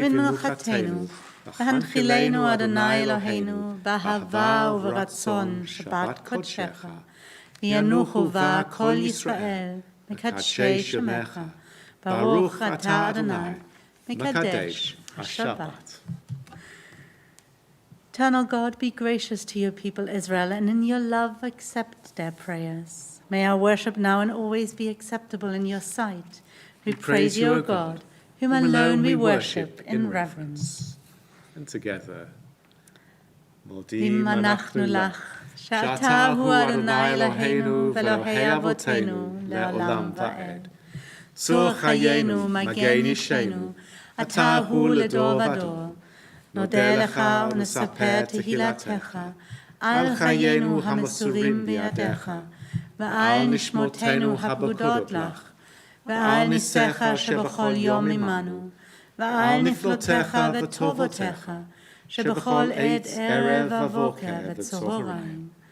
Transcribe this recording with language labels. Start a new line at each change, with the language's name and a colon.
Hebrew: ומנוחתנו, והנחילנו אדוני אלוהינו, באהבה וברצון שבת קודשך, וינוחו בה כל ישראל, מקדשי שמך, ברוך אתה אדוני, מקדש השבת.
English: Eternal God, be gracious to your people Israel, and in your love accept their prayers. May our worship now and always be acceptable in your sight. We praise you, O God, whom alone we worship in reverence. And together.
Hebrew: Dim anachnu lach, שאתה הוא אדוני אלוהינו ואלוהי אבותינו לעולם ועד. צור חיינו, מגן אישנו, אתה הוא לדור ודור. נודה לך ונספר תהילתך, על חיינו המסורים בידיך, ועל נשמותינו הפרודות לך, ועל ניסיך שבכל יום עמנו, ועל נפלותיך וטובותיך, שבכל עת ערב ובוקר וצהריים.